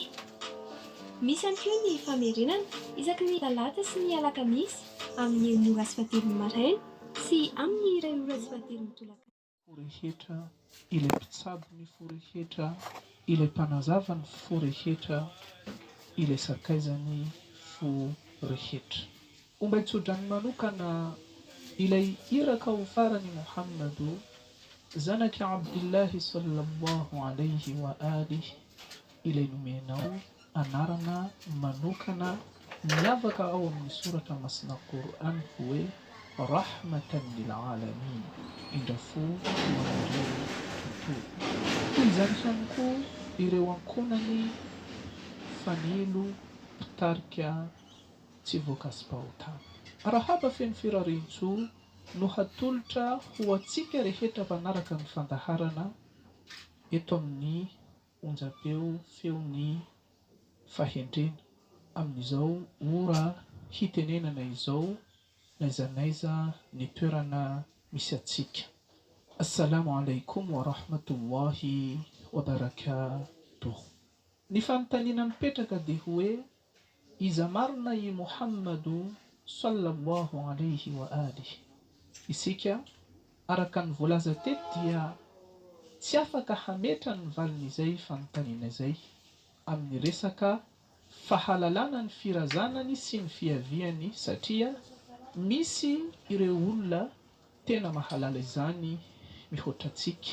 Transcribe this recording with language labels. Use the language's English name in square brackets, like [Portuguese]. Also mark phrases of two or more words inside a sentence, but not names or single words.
[Malagasy] Misy ihany koa ny famerenana isaky ny talata sy ny alakamisy amin'ny 9 ora sy 7 maraina sy amin'ny 2 ora sy 7 tolakandro. Forehetra ilay mpitsabo ny forehetra ilay mpanazava ny forehetra ilay sakaizany forehetra. Ombaitsodrany manokana ilay iraka ho farany Muhammadu zanaki Abdillahi [Arabic] صلى الله عليه وآله [Malagasy] ilay nomenao anarana manokana miavaka ao amin'ny soratra masina Qur'an hoe [Arabic] رحمة للعالمين, [Malagasy] indrafo hoan'ireo tontolo. Izany ihany koa ireo ankonany fanilo mpitarika tsy voakasim-pahotana. Arahaba feno firarintso no hatolotra ho atsika rehetra mpanaraka ny fandaharana eto amin'ny onjam-peo feon'ny fahendrena amin'izao ora hitenenana izao naizanaiza ny toerana misy atsika. [Arabic] السلام عليكم ورحمة الله وبركاته. [Malagasy] Ny fanontaniana mipetraka dia hoe iza marina i Muhammadu [Arabic] صلى الله عليه وآله. [Malagasy] Isika araka ny voalaza teto dia tsy afaka hametra ny valin'izay fanontaniana izay amin'ny resaka fahalalana ny firazanany sy ny fiaviany, satria misy ireo olona tena mahalala izany mihoatra antsika.